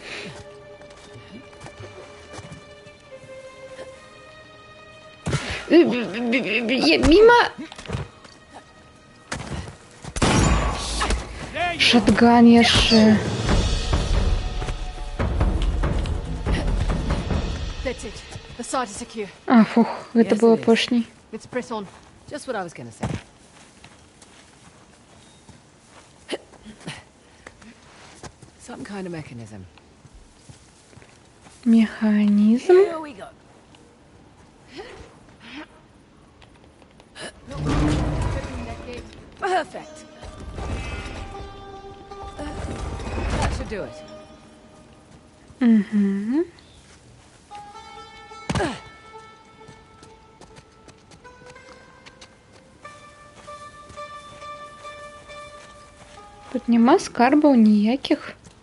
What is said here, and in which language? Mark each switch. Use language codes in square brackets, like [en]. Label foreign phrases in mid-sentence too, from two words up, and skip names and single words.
[be] Мимо. Шотган яшчэ. [en] That's it. The site is secure. [be] А, фух, гэта было апошняй. [en] Let's press on. Just what I was gonna say. Some kind of mechanism. [be] Механизм. [en] Here we go. Perfect. That should do it. Угу. [be] Тут нема скарбаў ніякіх.